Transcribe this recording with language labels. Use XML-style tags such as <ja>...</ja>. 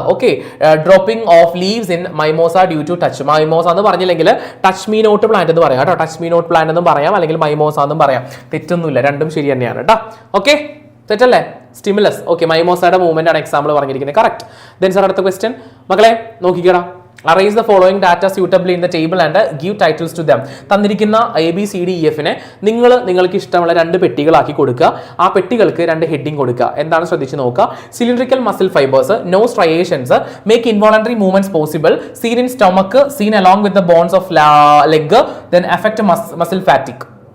<en>Okay, dropping off leaves in mimosa due to touch.</en> <ml>Mimosa എന്ന് പറഞ്ഞില്ലെങ്കിൽ touch me not plant എന്ന് പറയാം കേട്ടോ. ടച്ച് മീ നോട്ട് പ്ലാന്റ് എന്നും പറയാം, അല്ലെങ്കിൽ മൈമോസ എന്നും പറയാം. തെറ്റൊന്നുമില്ല, രണ്ടും ശരി തന്നെയാണ് കേട്ടോ. ഓക്കെ, തെറ്റല്ലേ? സ്റ്റിമുലസ്. ഓക്കെ, മൈമോസയുടെ മൂവ്മെന്റ് ആണ് എക്സാമ്പിൾ പറഞ്ഞിരിക്കുന്നത്. കറക്റ്റ്. ദെൻ സാർ അടുത്ത ക്വസ്റ്റ്യൻ മക്കളെ നോക്കിക്കടാ.</ml> <en>Arrange the following data suitably in the table and give titles to them.</en> <ml>തന്നിരിക്കുന്ന ABCDEF നിങ്ങൾക്ക് ഇഷ്ടമുള്ള 2 പെട്ടികളാക്കി കൊടുക്കുക. ആ പെട്ടികൾക്ക് 2 ഹെഡിങ് കൊടുക്കുക. എന്താണ് ശ്രദ്ധിച്ച് നോക്കുക.</ml> <en>Cylindrical muscle fibres, no striations, make involuntary movements possible, seen in stomach, seen along with the bones of leg, then effect muscle fatigue.</en>